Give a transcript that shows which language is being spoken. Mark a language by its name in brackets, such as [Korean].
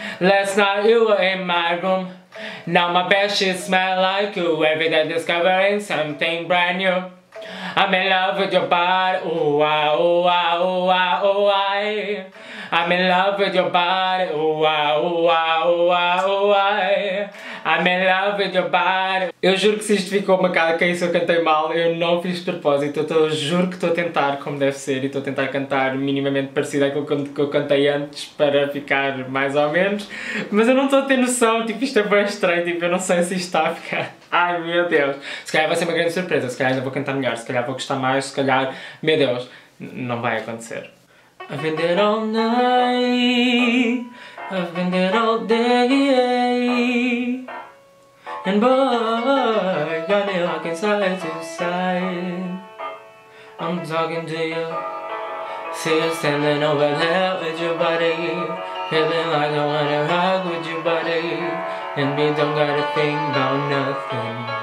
[English] Last night you were in my room. Now my bedsheets smell like you. Every day discovering something brand new. I'm in love with your body. Ooh, ah, ooh, ah, ooh, ah, ooh, ah. I'm in love with your body. Ooh, ah, ooh, ah, ooh, ah, ooh, ah. I'm in love with your body. [Portuguese] Eu juro que se isto ficou uma cara que é isso eu cantei mal, eu não fiz de propósito. Eu juro que estou a tentar como deve ser e estou a tentar cantar minimamente parecido àquilo que eu cantei antes para ficar mais ou menos. Mas eu não estou a ter noção, tipo, isto é bem estranho, tipo, eu não sei se isto está a ficar. Ai meu Deus. Se calhar vai ser uma grande surpresa, se calhar ainda vou cantar melhor, se calhar vou gostar mais, se calhar, meu Deus, não vai acontecer. [English] I've been there all night, I've been there all day, and boy, got me rocking side to side. I'm talking to you, see you standing over there with your body, feeling like I wanna rock with your body, and we don't gotta think about nothing.